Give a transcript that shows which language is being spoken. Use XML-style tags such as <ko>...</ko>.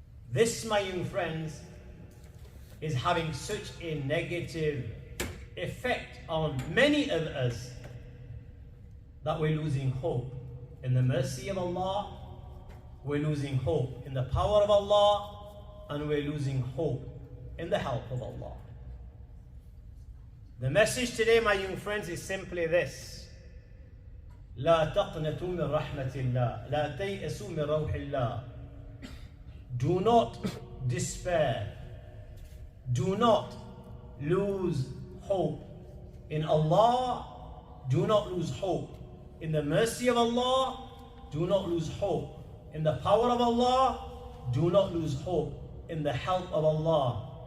<en>This, my young friends, is having such a negative effect on many of us that we're losing hope in the mercy of Allah, we're losing hope in the power of Allah, and we're losing hope in the help of Allah. The message today, my young friends, is simply this:</en> <ar>لا تقنطوا من رحمة الله، لا تيأسوا من روح الله.</ar> <en>Do not despair, do not lose hope in Allah, do not lose hope in the mercy of Allah, do not lose hope in the power of Allah, do not lose hope in the help of Allah.</en>